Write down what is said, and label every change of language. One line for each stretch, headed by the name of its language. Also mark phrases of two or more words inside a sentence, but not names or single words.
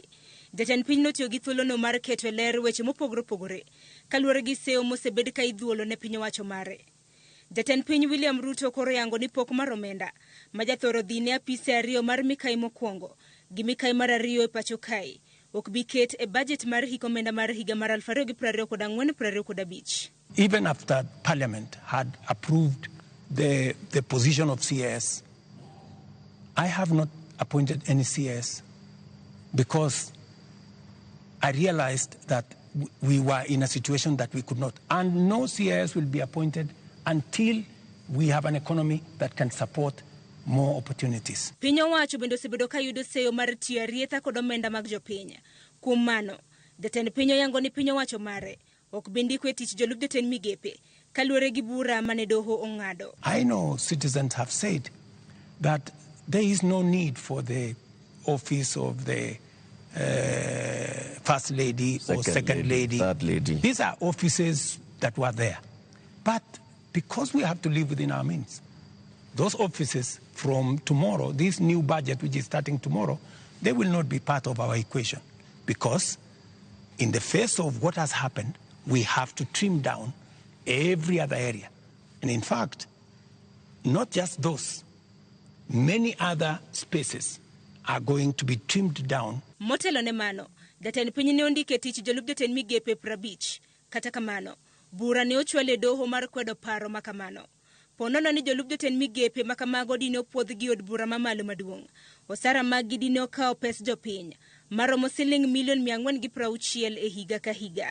Luo (Kenya and Tanzania): Jatend piny notiyo gi thuolono mar keto ler weche mopogore opogore kaluwore gi seyo mosebed ka idhuolo ne piny owacho mare. Jatend piny William Ruto koro yango ni pok mar omenda ma jathoro dhine apise ariyo mar mikai mokwongo gi mikai mar ariyo e pacho kae ok biket e budget mar hik omenda mar higa mar 2024-2025.
English: Even after Parliament had approved the position of CS, I have not appointed any CS because I realized that we were in a situation that we could not. And no CS will be appointed until we have an economy that can support more opportunities.
Luo (Kenya and Tanzania): Piny owacho bende osebedo ka yudo seyo mar tiyo arietha kod omenda mag jopiny. Kuom mano, jatend piny oyango ni piny owacho mare ok bindiko e tich jolup jotend migepe kaluwore gi bura mane doho ong'ado.
English: I know citizens have said that there is no need for the office of the First Lady or Second Lady. Third Lady. These are offices that were there. But because we have to live within our means, those offices from tomorrow, this new budget which is starting tomorrow, they will not be part of our equation because in the face of what has happened, we have to trim down every other area. And in fact, not just those, many other spaces are going to be trimmed down.
Luo (Kenya and Tanzania): Motelo ne mano, jatend piny ne ondike tich jolup jotend migepe 50. Kata kamano, bura ne ochwale doho mar kwedo paro makamano. Ponono ni jolup jotend migepe makamago dine opuodh gi od bura mamalo maduong'. Osara mag gi dine okawo pes jopiny maromo siling milion 460 e higa ka higa.